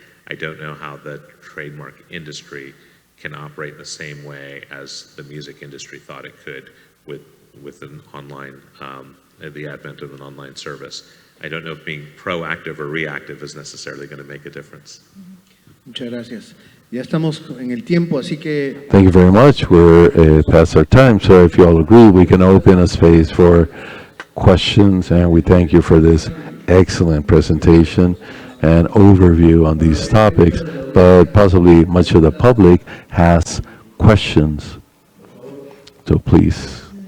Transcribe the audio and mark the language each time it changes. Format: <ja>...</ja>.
<en>I don't know how the trademark industry can operate in the same way as the music industry thought it could with an online, the advent of an online service. I don't know if being proactive or reactive is necessarily going to make a difference.</en> <es>Muchas gracias. Ya estamos en el tiempo, así que</es> <en>Thank you very much. We're past our time, so if you all agree, we can open a space for questions, and we thank you for this excellent presentation and overview on these topics, but possibly much of the public has questions. So please.</en>